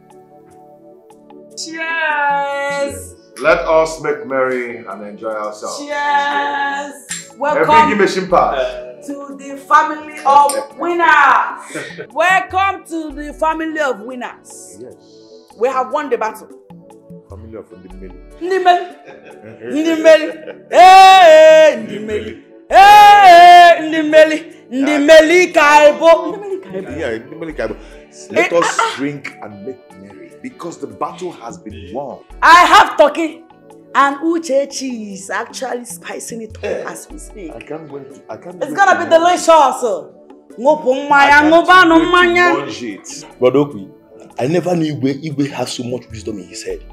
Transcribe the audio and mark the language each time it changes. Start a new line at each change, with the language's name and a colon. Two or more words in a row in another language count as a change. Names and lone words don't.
English: Cheers! Let us make merry and enjoy ourselves. Cheers! Welcome to the family of winners. Welcome to the family of winners. Yes. We have won the battle. Family of Ndimeli. Ndimeli. Ndimeli. Hey, Ndimeli. Hey, Ndimeli. Ndimeli Kaibo. Yeah, Ndimeli Kaibo. Let us drink and make merry because the battle has been won. I have turkey. And Uchechi is actually spicing it up as we speak. I can't wait. It's gonna be delicious. But Okwi, I never knew Igwe has so much wisdom in his head.